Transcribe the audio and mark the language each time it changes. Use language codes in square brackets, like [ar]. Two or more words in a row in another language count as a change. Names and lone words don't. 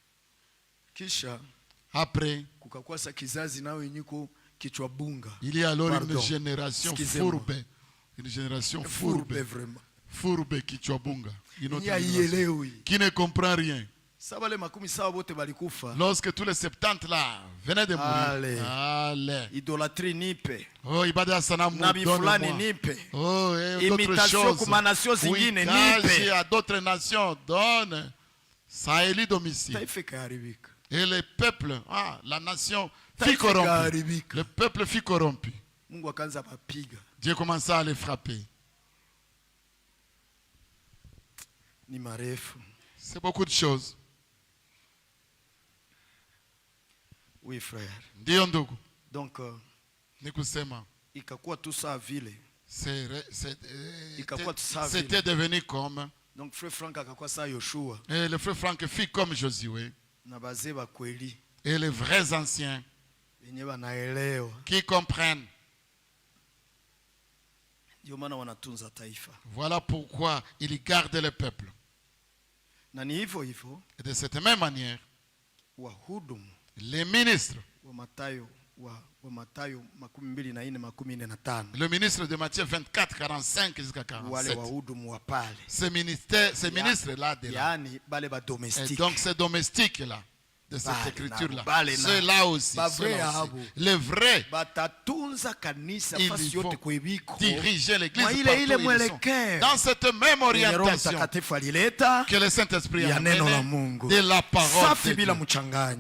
[fr] Après, il y a alors une génération fourbe. Une génération fourbe. Fourbe Kichwabunga. Qui ne comprend rien. Lorsque tous les 70 là venaient de mourir. Allez. [sw] Idolâtrie nipe. [fr] Oh, [sw] ibada sanamu [fr] donne-moi. Oh, et d'autres choses. Oui, cache à d'autres nations. Donne. Ça élit domicile. Et le peuple, la nation fut corrompue. Le peuple fut corrompu. Dieu commença à les frapper. C'est beaucoup de choses. Oui, frère. [sw] Ndio ndugu. [fr] Donc, [sw] nikusema ikakuwa tu saa vile. [fr] C'était devenu comme. Donc frère [sw] Frank akakuwa saa Yoshua. [fr] Et le frère Frank fit comme Josué. [sw] Na bazee ba kweli. [fr] Et les vrais anciens [sw] wenye wanaelewa [fr] qui comprennent. [sw] Ndio maana wanatunza taifa. [fr] Voilà pourquoi ils gardent le peuple. [sw] Na ni hivyo hivyo. [fr] Et de cette même manière, [sw] wahudumu [fr] les ministres [sw] wa Mathayo wa Mathayo 24:45. [fr] Le ministre de Matthieu 24:45 jusqu'à 47. [sw] Wale wahudumu wa pale. [fr] Ces ministres là de là. [sw] Yani bale ba domestique. [fr] Et donc ces domestiques là de cette écriture là. Ceux-là aussi. Les vrais. Ils vont diriger l'église partout ils sont. Dans cette même orientation que le Saint-Esprit a amené de la parole de Dieu.